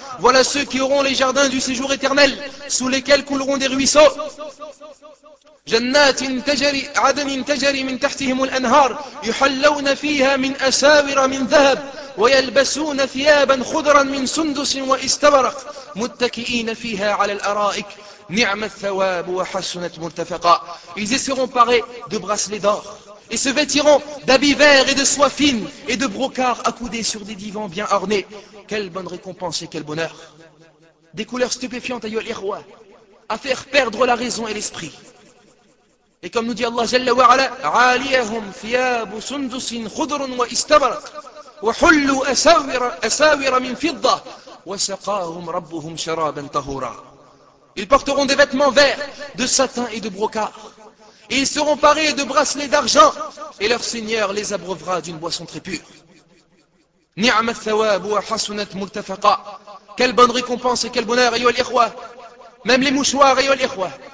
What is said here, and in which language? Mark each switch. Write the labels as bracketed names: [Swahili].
[French] Voilà ceux qui auront les jardins du séjour éternel sous lesquels couleront des ruisseaux. [Arabic] جنات تجري عدن تجري من تحتهم الأنهار يحلون فيها من أساور من ذهب ويلبسون ثيابا خضرا من سندس واستبرق متكئين فيها على الأرائك نعم الثواب وحسنت مرتفقا. [French] Ils seront parés de bracelets d'or et se vêtiront d'habits verts et de soie fine et de brocart accoudés sur des divans bien ornés. Quelle bonne récompense et quel bonheur! Des couleurs stupéfiantes, ayol ikhwa, à faire perdre la raison et l'esprit. Et comme nous dit Allah Jalla wa Ala, [Arabic] عَالِيَهُمْ ثِيَابُ سُنْدُسٍ خُضْرٌ وَإِسْتَبْرَقٌ وَحُلُّوا أَسَاوِرَ مِنْ فِضَّةٍ وَسَقَاهُمْ رَبُّهُمْ شَرَابًا طَهُورًا. [French] Ils porteront des vêtements verts, de satin et de brocart. Et ils seront parés de bracelets d'argent, et leur Seigneur les abreuvera d'une boisson très pure. [Arabic] نِعْمَ الثَّوَابُ وَحَسُنَتْ مُلْتَفَقًا. [French] Quelle bonne récompense et quel bonheur, ayol ikhwa! Même les mouchoirs, ayol ikhwa!